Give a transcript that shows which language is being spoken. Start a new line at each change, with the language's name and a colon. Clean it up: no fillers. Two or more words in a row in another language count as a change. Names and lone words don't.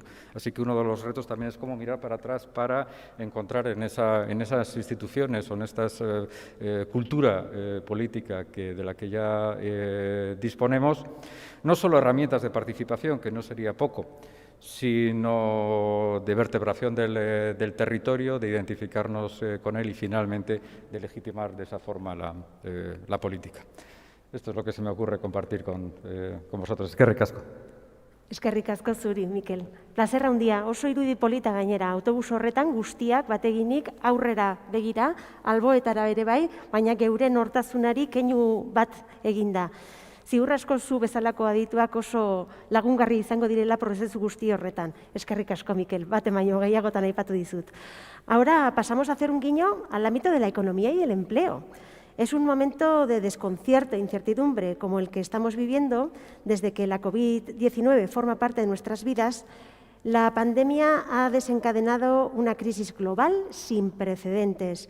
Spanish: Así que uno de los retos también es cómo mirar para atrás para encontrar en esas instituciones o en esta cultura política de la que ya disponemos, no solo herramientas de participación, que no sería poco, sino de vertebración del territorio, de identificarnos con él y finalmente de legitimar de esa forma la política. Esto es lo que se me ocurre compartir con vosotros.
Basque: Eskerrik asko. Eskerrik asko zuri, Mikel. Plazerra handia, oso irudi polita gainera, autobus horretan guztiak bateginik aurrera begira, alboetara ere bai, baina geure nortasunari keinu bat eginda. Ziur asko zu bezalako adituak oso lagungarri izango direla prozesu guzti horretan. Eskerrik asko, Mikel, bate baino gehiagotan aipatu dizut.
Spanish: Ahora pasamos a hacer un guiño al ámbito de la economía y el empleo. Es un momento de desconcierto e incertidumbre como el que estamos viviendo desde que la COVID-19 forma parte de nuestras vidas. La pandemia ha desencadenado una crisis global sin precedentes.